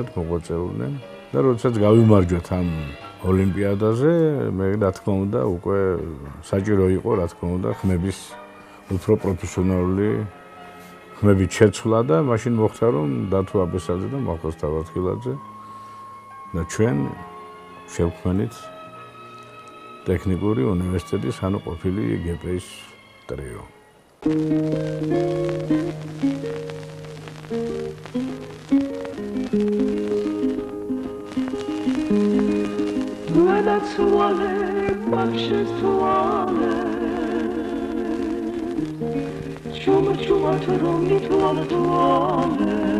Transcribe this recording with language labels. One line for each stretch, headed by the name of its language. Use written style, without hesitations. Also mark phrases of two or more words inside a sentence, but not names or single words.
Georgian: მოღვაწეობდნენ და როდესაც გავიმარჯვეთ ამ ოლიმპიადაზე, მე რა თქმა უნდა უკვე საჭირო იყო რა თქმა უნდა ხმების უფრო პროფესიონალური ხმებით შეცვლა და მაშინ მოხდა რომ დათო აბესაძე და მახოს თავართხილაძე და ჩვენ შევქმნით ტექნიკური უნივერსიტეტის ანუ ყოფილი გპ-ის ტრიო. Tuale, marches tuale. Chuma chuma turumi tuale tuale.